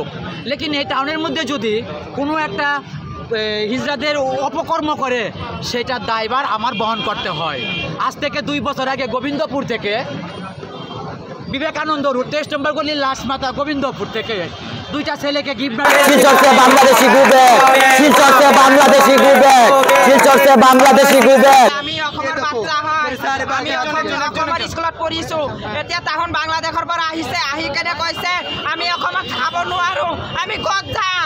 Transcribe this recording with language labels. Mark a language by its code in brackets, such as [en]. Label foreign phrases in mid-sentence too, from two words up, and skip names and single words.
[bn] লেকিন এই টাউনের মধ্যে যদি কোনো একটা হিজড়াদের অপকর্ম করে, সেটার দায়ভার আমার বহন করতে হয়। আজ থেকে 2 বছর আগে গোবিন্দপুর থেকে বিবেকানন্দ রোড 23 নম্বর গলি লাশ মাথা গোবিন্দপুর থেকে 2টা ছেলেকে [as] স্কুলত পঢ়িছো, এতিয়া তাহন বাংলাদেশৰ পৰা আহিছে, আহি কেনে কৈছে আমি অসমত খাব নোৱাৰো, আমি ক'ত যাম?